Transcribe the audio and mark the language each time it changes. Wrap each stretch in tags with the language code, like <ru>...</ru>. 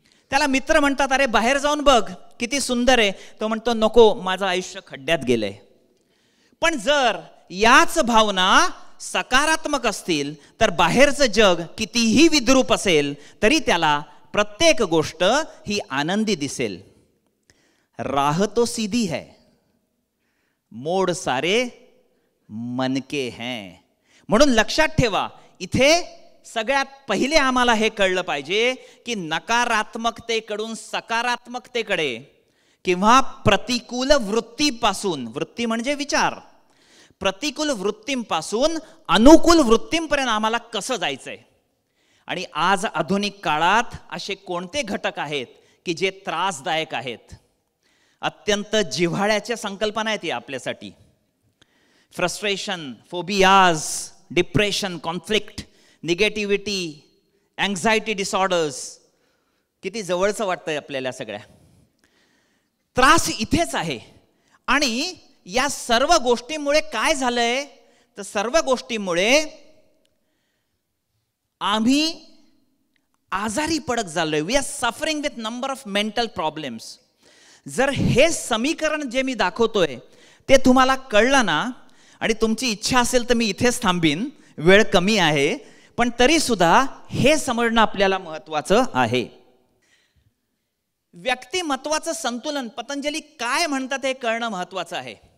<mr>त्याला मित्र म्हणतात, अरे बाहेर जाऊन बघ किती सुंदर आहे. तो म्हणतो, नको, माझं आयुष्य खड्ड्यात गेलंय. पण जर याच भावना सकारात्मक असतील तर बाहेरचं जग कितीही विद्रूप असेल तरी त्याला प्रत्येक गोष्ट ही आनंदी दिसेल.</mr> <hi>राह तो सीधी है, मोड सारे मन के हैं.</hi> <mr>म्हणून लक्षात ठेवा, इथे सगळ्यात पहिले आम्हाला हे कळलं पाहिजे की नकारात्मकतेकडून सकारात्मकतेकडे किंवा प्रतिकूल वृत्तीपासून, वृत्ती म्हणजे विचार, प्रतिकूल वृत्तींपासून अनुकूल वृत्तींपर्यंत आम्हाला कसं जायचंय. आणि आज आधुनिक काळात असे कोणते घटक आहेत की जे त्रासदायक आहेत? अत्यंत जिव्हाळ्याच्या संकल्पना आहेत या आपल्यासाठी. Frustration, phobias, depression, conflict, negativity, anxiety disorders. किती जवळचं वाटतंय आपल्याला सगळ्या. त्रास इथेच आहे. आणि या सर्व गोष्टींमुळे काय झालंय तर सर्व गोष्टींमुळे आम्ही आजारी पडत झालोय.</mr> <en>We are suffering with number of mental problems.</en> <mr>जर हे समीकरण जे मी दाखवतोय ते तुम्हाला कळलं ना, आणि तुमची इच्छा असेल तर मी इथेच थांबीन, वेळ कमी आहे, पण तरी सुद्धा हे समजणं आपल्याला महत्वाचं आहे. व्यक्तिमत्वाचं संतुलन पतंजली काय म्हणतात हे कळणं महत्वाचं आहे.</mr>